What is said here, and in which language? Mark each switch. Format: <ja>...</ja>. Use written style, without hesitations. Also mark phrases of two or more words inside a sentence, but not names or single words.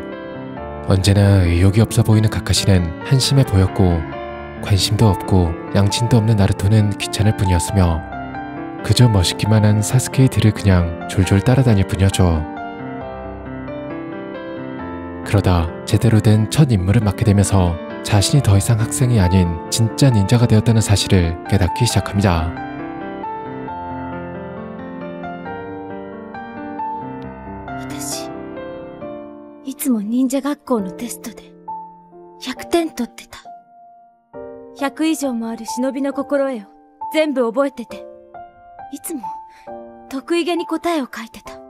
<ko>언제나 의욕이 없어 보이는 카카시는 한심해 보였고 관심도 없고 양심도 없는 나루토는 귀찮을 뿐이었으며 그저 멋있기만 한 사스케의 뒤를 그냥 졸졸 따라다닐 뿐이었죠. 그러다 제대로 된 첫 임무를 맡게 되면서 자신이 더 이상 학생이 아닌 진짜 닌자가 되었다는 사실을 깨닫기 시작합니다.</ko> <ja>私いつも忍者学校のテストで100点取ってた。100以上もある忍びの心得を全部覚えてて、いつも得意げに答えを書いてた。</ja>